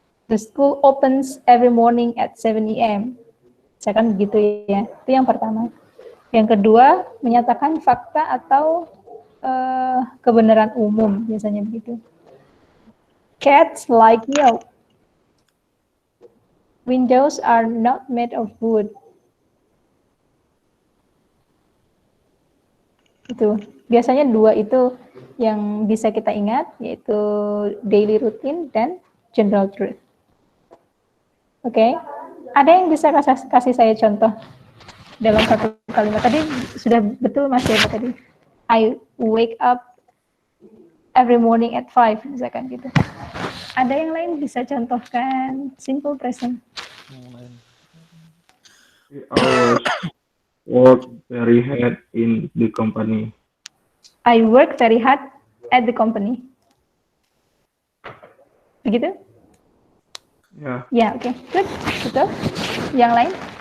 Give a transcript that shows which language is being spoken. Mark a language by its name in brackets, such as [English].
[English] The school opens every morning at 7 a.m. [Indonesian] Misalkan begitu ya, itu yang pertama. Yang kedua, menyatakan fakta atau kebenaran umum, biasanya begitu. [English] Cats like milk. Windows are not made of wood. [Indonesian] Itu biasanya dua itu yang bisa kita ingat, yaitu daily routine dan general truth. Oke, ada yang bisa kasih saya contoh dalam satu kalimat? Tadi sudah betul Mas ya tadi. [English] I wake up every morning at 5 [Indonesian] misalkan gitu. Ada yang lain bisa contohkan simple present? [English] I always work very hard in the company. I work very hard at the company. [Indonesian] Begitu? Ya. Ya, oke. Good. Betul. Yang lain?